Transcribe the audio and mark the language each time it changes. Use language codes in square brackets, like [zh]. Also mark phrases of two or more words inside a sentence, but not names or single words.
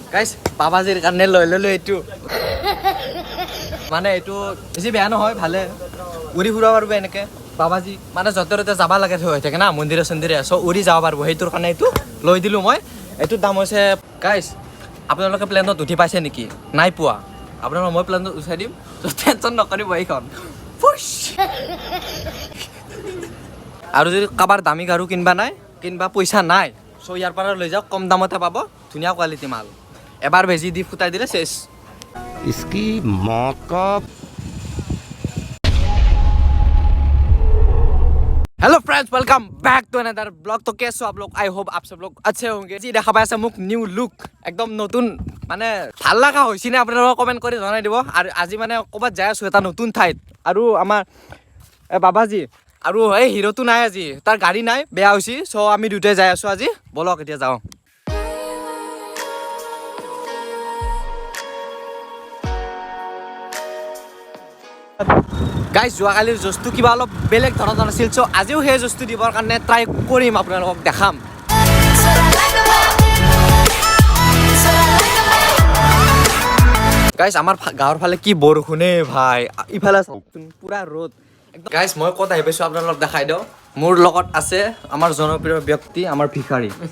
[as] গাইস বাবাজিৰ কাৰণে লৈ ললো এইটো মানে এইটো বেছি বেয়া নহয় ভালে উৰি ফুৰা পাৰব এনেকে বাবাজি মানে য'তে ত'তে যাব লাগে হৈ থাকে না মন্দিৰে চন্দিৰে চ' উৰি যাব পাৰব সেইটোৰ কাৰণে এইটো লৈ দিলোঁ মই এইটোৰ দাম হৈছে গাইস আপোনালোকে প্লেনত উঠি পাইছে নেকি নাই পোৱা আপোনালোকক মই প্লেনত উঠাই দিম ত' টেনশ্যন নকৰিব এইখন আৰু যদি কাৰোবাৰ দামী গাড়ী কিনবা নাই কিনবা পইচা নাই চ' ইয়াৰ পৰা লৈ যাওক কম দামতে পাব ধুনীয়া কোৱালিটি মাল এবাৰ বেজি দি ফুটাই দিলে চেছ [hi] इसकी मौत का [en] hello friends welcome back to another blog [hi] तो कैसे हो आप लोग [en] I hope [hi] आप सब लोग अच्छे होंगे जी [as] দেখা পাইছে মোক নিউ লুক একদম নতুন মানে ভাল লাগা হৈছে নে আপোনালোকে কমেন্ট কৰি জনাই দিব আৰু আজি মানে ক'বাত যাই আছো এটা নতুন ঠাইত আৰু আমাৰ বাবাজি আৰু এই হিৰোটো নাই আজি তাৰ গাড়ী নাই বেয়া হৈছে সো আমি দুটাই যাই আছো আজি বলক এতিয়া যাও গাইজ যোৱাকালিৰ জোজটো কিবা অলপ বেলেগ ধৰণৰ আছিল চ' আজিও সেই জোজটো দিবৰ কাৰণে ট্ৰাই কৰিম আপোনালোকক দেখাম গাইজ আমাৰ গাঁৱৰ ফালে কি বৰষুণে ভাই ইফালে পুৰা ৰ'দ গাইজ মই ক'ত আহি পাইছোঁ আপোনালোকক দেখাই দিওঁ মোৰ লগত আছে আমাৰ জনপ্ৰিয় ব্যক্তি আমাৰ ভিখাৰী